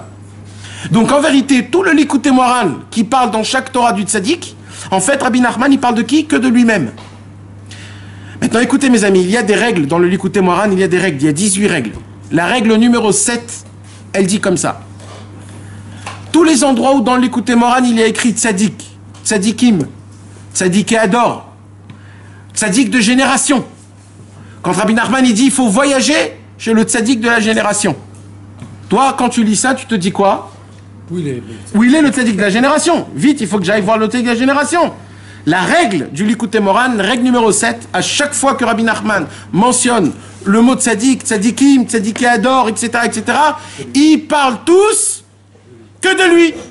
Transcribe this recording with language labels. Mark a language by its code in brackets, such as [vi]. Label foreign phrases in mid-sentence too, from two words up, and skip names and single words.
[fr] Donc en vérité, tout le Likutei Moharan qui parle dans chaque Torah du tzaddik, en fait, Rabbi Nachman, il parle de qui? Que de lui-même. Maintenant, écoutez mes amis, il y a des règles dans le Likutei Moharan, il y a des règles, il y a 18 règles. La règle numéro 7, elle dit comme ça. Tous les endroits où dans le Likutei Moharan, il y a écrit [he] צדיק צדיקים צדיק הדור, [fr] tzaddik de génération. Quand Rabbi Nachman, il dit, il faut voyager chez le tzaddik de la génération. Toi, quand tu lis ça, tu te dis quoi? Où il est le tzaddik de la génération? Vite, il faut que j'aille voir le tzaddik de la génération. La règle du Likutei Moharan, règle numéro 7, à chaque fois que Rabbi Nachman mentionne le mot [he] צדיק צדיקים צדיק הדור, [fr] etc., etc., ils parlent tous que de lui.